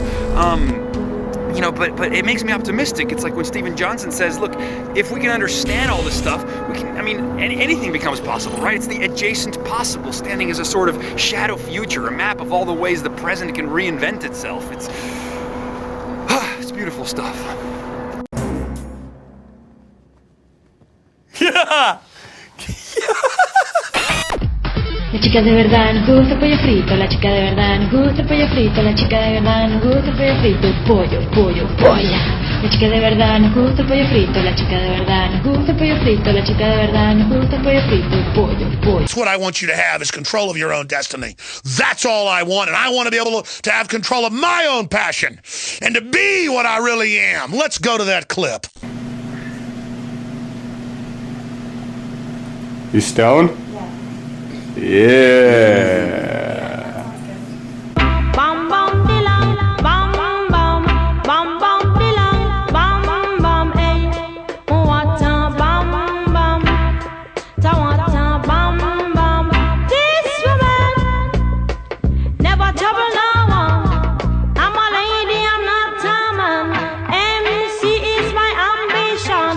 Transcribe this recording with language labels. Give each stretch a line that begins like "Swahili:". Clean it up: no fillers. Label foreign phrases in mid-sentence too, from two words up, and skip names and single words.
English: You know, but it makes me optimistic. It's like when Stephen Johnson says, look, if we can understand all this stuff, we can, I mean, anything becomes possible, right? It's the adjacent possible, standing as a sort of shadow future, a map of all the ways the present can reinvent itself. It's beautiful stuff.
Spanish: La chica de verdad nos gusta el pollo frito, la chica de verdad nos gusta el pollo frito, la chica de verdad nos gusta el pollo frito, polla. La chica de verdad nos gusta el pollo frito, la chica de verdad nos gusta el pollo frito, la chica de verdad nos gusta el pollo frito, pollo.
English: That's what I want you to have is control of your own destiny. That's all I want, and I want to be able to have control of my own passion and to be what I really am. Let's go to that clip. You stoned? Yeah. Bam bam dilang, bam bam bam, bam bam dilang, bam bam bam, hey. What a bam bam, ta what a bam bam. This woman never trouble no one. I'm a lady, I'm not a man. MC is my ambition.